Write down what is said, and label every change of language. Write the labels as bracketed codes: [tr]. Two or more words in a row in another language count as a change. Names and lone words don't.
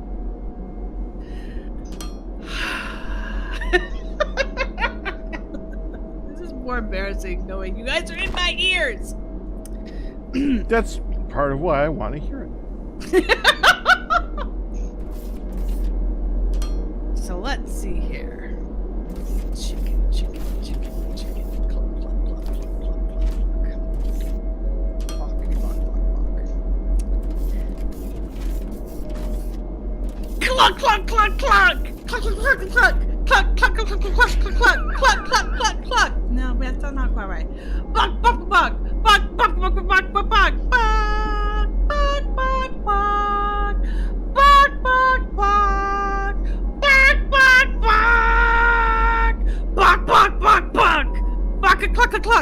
[en] This is more embarrassing knowing you guys are in my ears. That's part of why I want to hear it. So let's see here. Chicken, chicken, chicken, chicken. Cluck, cluck, cluck, cluck, cluck, cluck. Cluckety, cluck, cluck, cluck. Cluck, cluck, cluck, cluck. Cluck, cluck, cluck, cluck. Cluck, cluck, cluck, cluck, cluck, cluck, cluck, cluck, cluck, cluck, cluck. No, that's not quite right. Buck, buck, buck. Buck, buck, buck, buck, buck, buck, buck. Buck, buck, buck, buck. Buck, buck, buck. Buck, buck, buck. Buck, buck, buck, buck. Buck, a cluck, a cluck.